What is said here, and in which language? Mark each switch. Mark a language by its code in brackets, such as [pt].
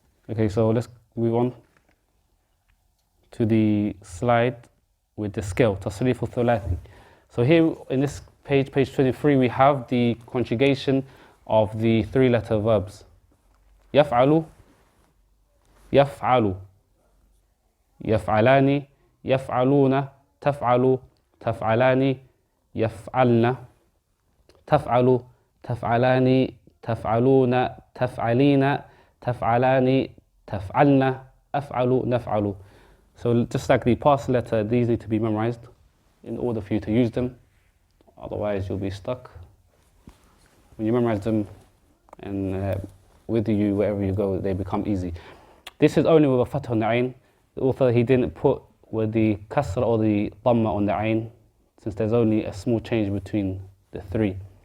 [en] Okay, so let's move on to the slide with the scale, [ar] تصريف الثلاثي. [en] So here in this page 23, we have the conjugation of the 3-letter verbs. [ar] يفعل, يفعل, يفعلان, يفعلون, تفعل, تفعلان, يفعلن, تفعل, تفعلان, تفعلون, تفعلين, تفعلان, تفعلن, أفعل, نفعل. [en] So just like the past letter, these need to be memorized in order for you to use them. Otherwise, you'll be stuck. When you memorize them, and with you, wherever you go, they become easy. This is only with a fath on the ayn. The author, he didn't put with the kasra or the dhamma on the ayn, since there's only a small change between the 3.